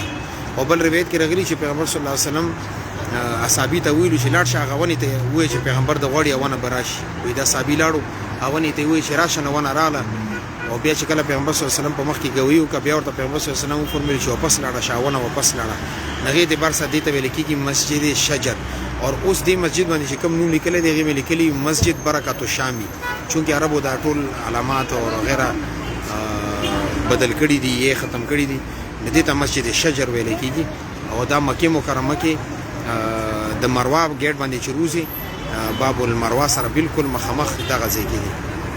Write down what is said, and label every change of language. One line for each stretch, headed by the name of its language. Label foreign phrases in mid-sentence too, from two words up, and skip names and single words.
Pashto: او بل روایت کې راغلی چې پیغمبر
Arabic: صلی الله علیه وسلم
Pashto: اصحابي ته ویلو چې لاړ شه هغه ونې ته وایي چې پیغمبر د غوړي ونه براشي. وی دا صحابي لاړو هغه ته وایي چې راشه نو ونه رااله. او بیا چې کله پیغمبر
Arabic: صلی الله علیه وسلم
Pashto: په مخ کې گواہی وکړه بیا ورته پیغمبر
Arabic: صلی الله علیه وسلم
Pashto: فرمایي چې واپس لاړه شه ونه واپس لاړه. هغې د بار سدې ته ویل کېږي مسجد شجر. اور اوس دې مسجد باندې چې کوم نوم لیکلی دی هغې مې لیکلي مسجد برکت الشامی، چونکې عربو دا ټول علامات او وغیره بدل کړي دي یې ختم کړي دي. دې ته مسجد شجر ویل کېږي. او دا مکې مکرمه کې د مروه ګیټ باندې چې روزي باب المروه سره بالکل مخامخ دغه ځای کې دي.